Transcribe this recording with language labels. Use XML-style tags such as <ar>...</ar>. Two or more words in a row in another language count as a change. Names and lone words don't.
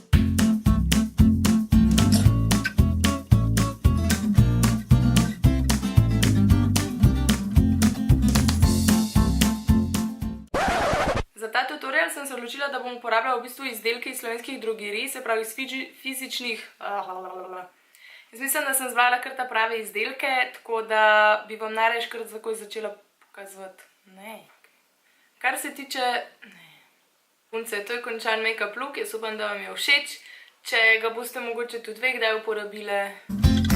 <sl>Za ta tutorial sem se odločila, da bom uporabljala v bistvu izdelke iz slovenskih drogerij, se pravi iz fizičnih... Jaz mislim, da sem zbrala kar ta prave izdelke, tako da bi vam najraje kar takoj začela pokazovati. Ne. Kar se tiče... Ne. Punce, to je končan</sl> <en>make-up look,</en> <sl>jaz upam, da vam je všeč. Če ga boste mogoče tudi kdaj uporabile...</sl>